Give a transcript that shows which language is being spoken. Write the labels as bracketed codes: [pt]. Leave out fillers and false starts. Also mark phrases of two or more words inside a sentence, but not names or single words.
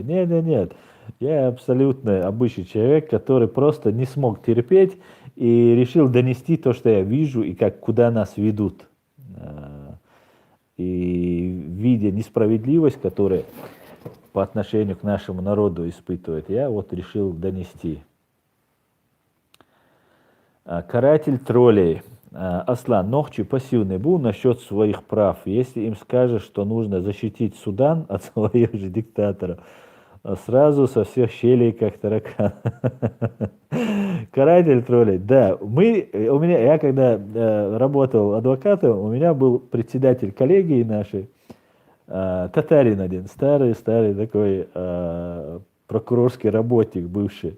[ru] Нет, я абсолютно обычный человек, который просто не смог терпеть и решил донести то, что я вижу и куда нас ведут. И видя несправедливость, которая по отношению к нашему народу испытывает, я вот решил донести. Каратель троллей. Аслан, Нохчи пассивный был насчет своих прав. Если им скажешь, что нужно защитить Судан от своих же диктаторов, сразу со всех щелей, как таракан. Каратель троллей. Да, я когда работал адвокатом, у меня был председатель коллегии нашей, татарин один, старый такой прокурорский работник бывший.